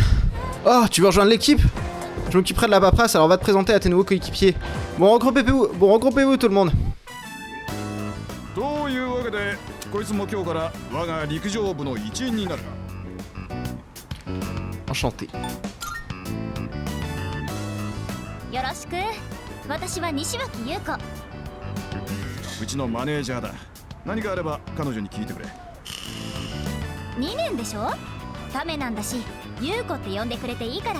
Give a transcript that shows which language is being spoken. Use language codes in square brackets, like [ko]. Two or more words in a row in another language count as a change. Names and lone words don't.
[fr] Oh, tu veux rejoindre l'équipe? Je m'occuperai de la paperasse, alors va te présenter à tes nouveaux coéquipiers. Bon, regroupez-vous tout le monde. Enchanté. [ja] よろしく。私は西脇優子。うちのマネージャーだ。何かあれば彼女に聞いてくれ。 2年でしょ？ためなんだし、優子って呼んでくれていいから。